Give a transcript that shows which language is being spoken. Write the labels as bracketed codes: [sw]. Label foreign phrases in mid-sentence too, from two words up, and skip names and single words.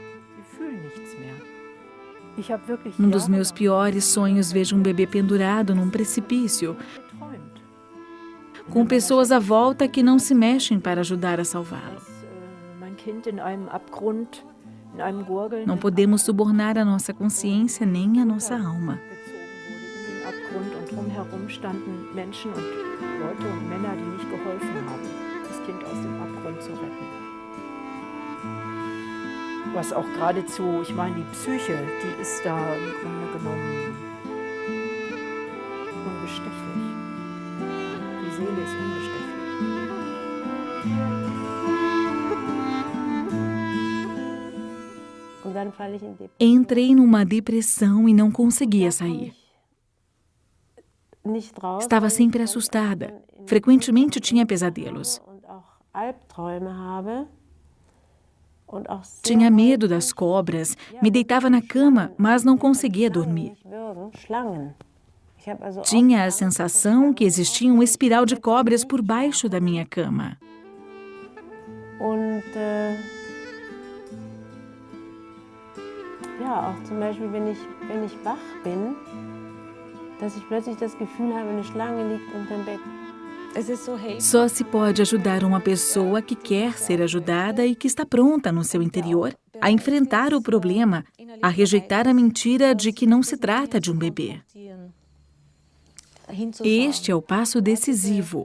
[pt] Num dos meus piores sonhos, vejo um bebê pendurado num precipício, com pessoas à volta que não se mexem para ajudar a salvá-lo. Não podemos subornar a nossa consciência nem a nossa alma. [de] Was auch geradezu, ich meine, die Psyche, die ist da im Grunde genommen unbestechlich. Die Seele ist unbestechlich. [pt] Entrei numa depressão e não conseguia sair. Estava sempre assustada. Frequentemente tinha pesadelos. Tinha medo das cobras, me deitava na cama, mas não conseguia dormir. Tinha a sensação que existia um espiral de cobras por baixo da minha cama. [de] Ja, auch zum Beispiel, wenn ich wach bin, dass ich plötzlich das Gefühl habe, eine Schlange liegt unterm Bett. [pt] Só se pode ajudar uma pessoa que quer ser ajudada e que está pronta no seu interior a enfrentar o problema, a rejeitar a mentira de que não se trata de um bebê. Este é o passo decisivo.